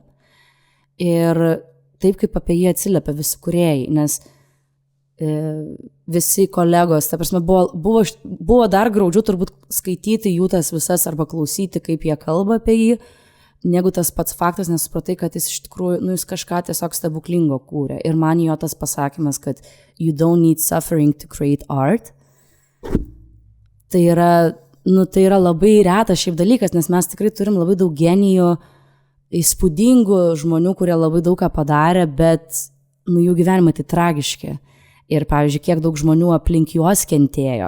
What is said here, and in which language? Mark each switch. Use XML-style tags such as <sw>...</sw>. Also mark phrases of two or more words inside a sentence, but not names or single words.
<lt>Ir taip kaip apie jį atsiliepia visi kūrėjai, nes visi kolegos, ta prasme, buvo dar graudžiau turbūt skaityti jų tas visas arba klausyti, kaip jie kalba apie jį, negu tas pats faktas, nes supratai, kad jis iš tikrųjų, jis kažką tiesiog stebuklingo kūrė. Ir man jo tas pasakymas, kad</lt> <en>you don't need suffering to create art,</en> <lt>tai yra labai retas šiaip dalykas, nes mes tikrai turim labai daug genijų, įspūdingų žmonių, kurie labai daug ką padarė, bet jų gyvenimai tai tragiški. Ir, pavyzdžiui, kiek daug žmonių aplink juos kentėjo.</lt>